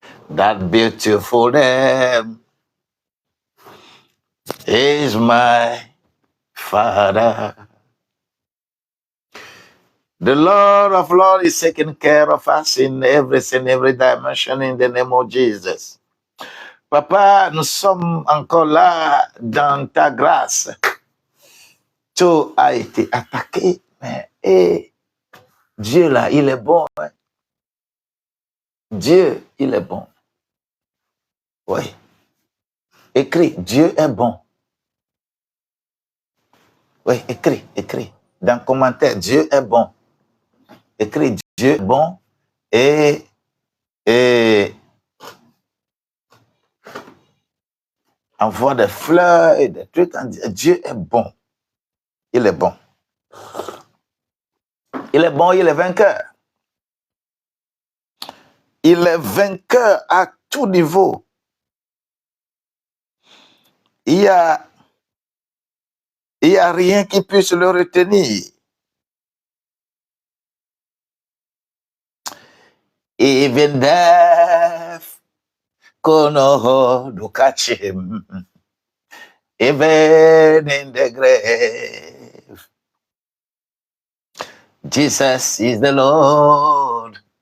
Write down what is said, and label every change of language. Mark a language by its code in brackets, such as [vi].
[en] That beautiful name is my Father. The Lord of Lords is taking care of us in every dimension in the name of Jesus. [fr] Papa, nous sommes encore là dans ta grâce. Tout a été attaqué, mais Dieu là, il est bon. Hein? Dieu, il est bon. Oui. Écris, Dieu est bon. Oui, écris. Dans le commentaire, Dieu est bon. Écris, Dieu est bon. Et envoie des fleurs et des trucs. Dieu est bon. Il est bon. Il est bon, il est vainqueur. Il est vainqueur à tout niveau. Il y a rien qui puisse le retenir. [en] Even death kono do catch him. Even in the grave. Jesus is the Lord.